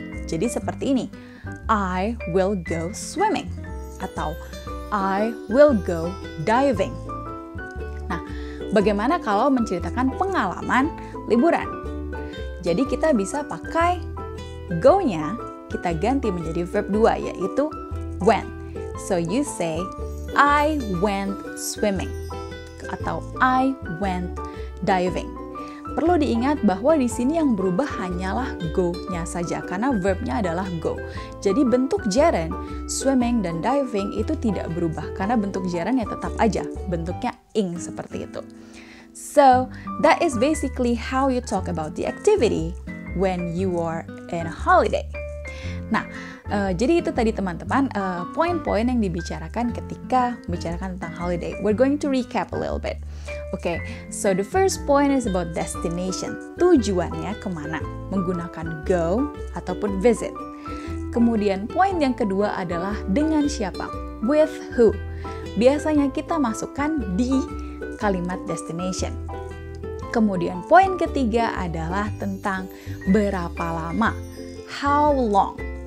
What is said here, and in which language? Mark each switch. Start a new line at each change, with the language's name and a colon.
Indonesian: Jadi seperti ini,
English: I will go swimming atau I will go diving.
Indonesian: Nah, bagaimana kalau menceritakan pengalaman liburan? Jadi kita bisa pakai go-nya, kita ganti menjadi verb 2 yaitu went.
English: So you say, I went swimming atau I went diving.
Indonesian: Perlu diingat bahwa di sini yang berubah hanyalah go-nya saja karena verbnya adalah go. Jadi bentuk gerund, swimming dan diving itu tidak berubah karena bentuk gerund ya tetap aja bentuknya ing seperti itu.
English: So, that is basically how you talk about the activity when you are in a holiday.
Indonesian: Nah, jadi itu tadi teman-teman poin-poin yang dibicarakan ketika membicarakan tentang holiday.
English: We're going to recap a little bit. Okay, so the first point is about destination.
Indonesian: Tujuannya kemana? Menggunakan go ataupun visit. Kemudian poin yang kedua adalah dengan siapa?
English: With who?
Indonesian: Biasanya kita masukkan di kalimat destination. Kemudian poin ketiga adalah tentang berapa lama.
English: How long?